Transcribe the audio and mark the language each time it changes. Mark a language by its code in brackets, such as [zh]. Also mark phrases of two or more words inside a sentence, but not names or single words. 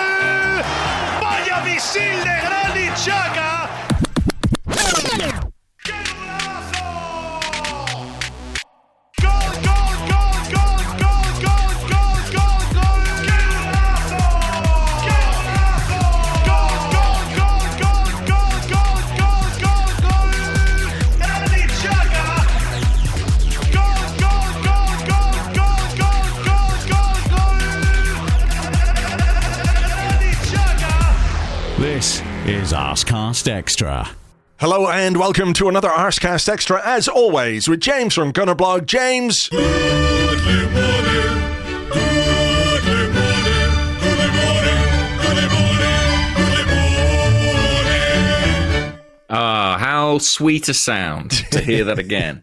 [es] ¡Vaya misil de Granit Xhaka! ¡Qué golazo! ¡Gol, gol, gol, gol, gol, gol, gol, gol, gol! ¡Qué golazo! ¡Qué golazo! ¡Gol, gol, gol, gol, gol, gol, gol, gol, gol! ¡Granit Xhaka! ¡Gol, gol, gol, gol, gol, gol, gol, gol, gol! ¡Granit Xhaka! [en] This is Arsecast Extra. Hello and welcome to another Arsecast Extra, as always, with James from Gunnerblog. James. How sweet a sound to hear that again.